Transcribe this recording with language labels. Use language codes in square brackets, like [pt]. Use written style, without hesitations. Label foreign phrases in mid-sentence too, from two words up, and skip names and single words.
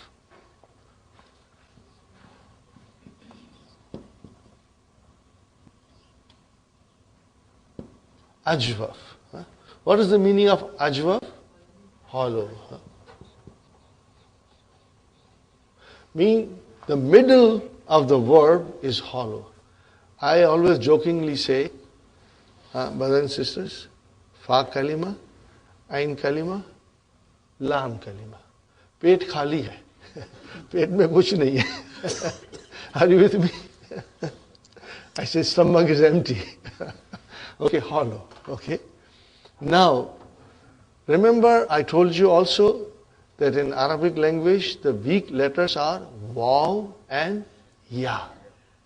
[en] Ajwaf. What is the meaning of ajwaf? Hollow. Meaning the middle of the verb is hollow. I always jokingly say, brothers and sisters, [ar] فاء كلمة، عين كلمة، لام كلمة. [hi] पेट खाली है। पेट में कुछ नहीं है. [en] Are you with me? I say stomach is empty. Okay, hollow. Okay. Now, remember I told you also that in Arabic language the weak letters are waw and ya.